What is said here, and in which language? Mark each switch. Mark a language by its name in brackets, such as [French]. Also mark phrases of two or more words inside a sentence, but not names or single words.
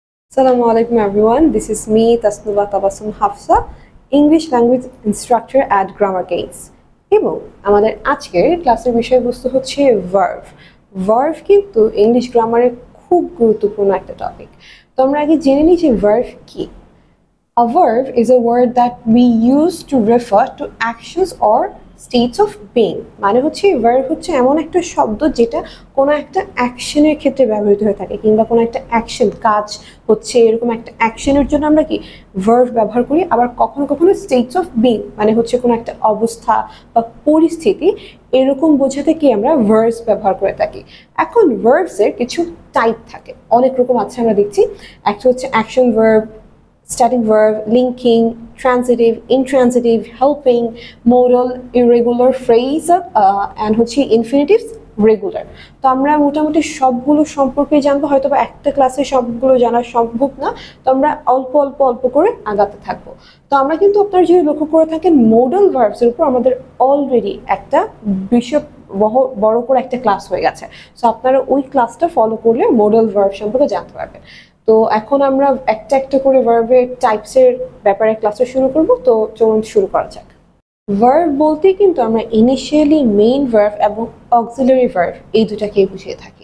[Arabic] Assalamu alaikum [English] everyone. This is me, Tasnuba Tabassum Hafsa, English language instructor at Grammar Gates. [Bangla] এবং আমাদের আজকের ক্লাসের বিষয়বস্তু হচ্ছে ভার্ব। ভার্ব কিন্তু [English] English grammar [Bangla] খুব গুরুত্বপূর্ণ একটা টপিক। তো আমরা আগে জেনে নিই যে ভার্ব কি। [English] A verb is a word that we use to refer to actions or states of being. [Bangla] মানে হচ্ছে ভার্ব হচ্ছে এমন একটা শব্দ যেটা কোনো একটা অ্যাকশনের ক্ষেত্রে ব্যবহৃত হয়ে থাকে, কিংবা কোনো একটা অ্যাকশন কাজ হচ্ছে এরকম একটা অ্যাকশনের জন্য আমরা কি ভার্ব ব্যবহার করি। আবার কখনো কখনো [English] states of being [Bangla] মানে হচ্ছে কোনো একটা অবস্থা বা পরিস্থিতি এরকম বোঝাতে কি আমরা ভার্বস ব্যবহার করে থাকি। এখন ভার্বসের কিছু টাইপ থাকে, অনেক রকম আছে আমরা দেখছি। একটা হচ্ছে [English] action verb, static verb, linking, transitive, intransitive, helping, modal, irregular phrase, and হচ্ছে infinitive, regular. [Bangla] তো আমরা মোটামুটি সবগুলো সম্পর্কে জানবো, হয়তো বা একটা ক্লাসে সবগুলো জানা সম্ভব না, তো আমরা অল্প অল্প অল্প করে আগাতে থাকবো। তো আমরা কিন্তু আপনারা যদি লক্ষ্য করে থাকেন [English] modal verbs [Bangla] এর উপর আমাদের অলরেডি একটা বিষয় বড় করে একটা ক্লাস হয়ে গেছে। সো আপনারা ওই ক্লাসটা ফলো করলে [English] modal verb [Bangla] সম্পর্কে জানতে পারবেন। তো এখন আমরা একটা একটা করে ভার্বের টাইপসের ব্যাপারে ক্লাসটা শুরু করব। তো চলুন শুরু করা যাক। ভার্ব বলতে কিন্তু আমরা ইনিশিয়ালি [English] main verb [Bangla] এবং [English] auxiliary verb [Bangla] এই দুটাকেই বুঝিয়ে থাকি।